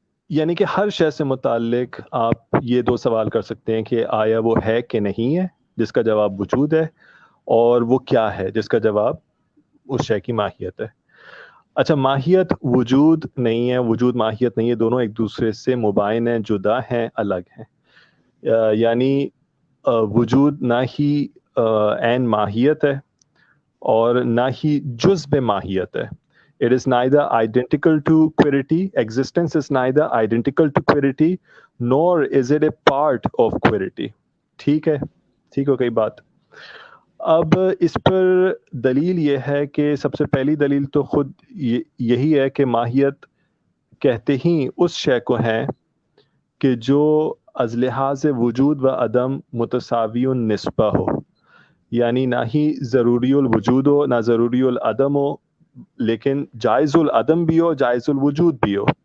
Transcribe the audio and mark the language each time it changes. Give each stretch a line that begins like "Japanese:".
Urdu: یعنی کہ ہر شے سے متعلق آپ یہ دو سوال کر سکتے ہیں کہ آیا وہ ہے کہ نہیں ہے، جس کا جواب وجود ہے، اور وہ کیا ہے، جس کا جواب اس شے کی ماہیت ہے۔ اچھا، ماہیت وجود نہیں ہے، وجود ماہیت نہیں ہے، دونوں ایک دوسرے سے مباین ہیں، جدا ہیں، الگ ہیں۔ یعنی وجود نہ ہی عین ماہیت ہے اور نہ ہی جزء ماہیت ہے۔
English: It is neither identical to querity. Existence is neither identical to querity, nor is it a part of querity.
Urdu: ٹھیک ہے؟ ٹھیک ہو گئی بات؟ اب اس پر دلیل یہ ہے کہ سب سے پہلی دلیل تو خود یہی ہے کہ ماہیت کہتے ہی اس شے کو ہیں کہ جو از لحاظ وجود و عدم متساوی النسبہ ہو، یعنی نہ ہی ضروری الوجود ہو نہ ضروری العدم ہو، لیکن جائز العدم بھی ہو، جائز الوجود بھی ہو،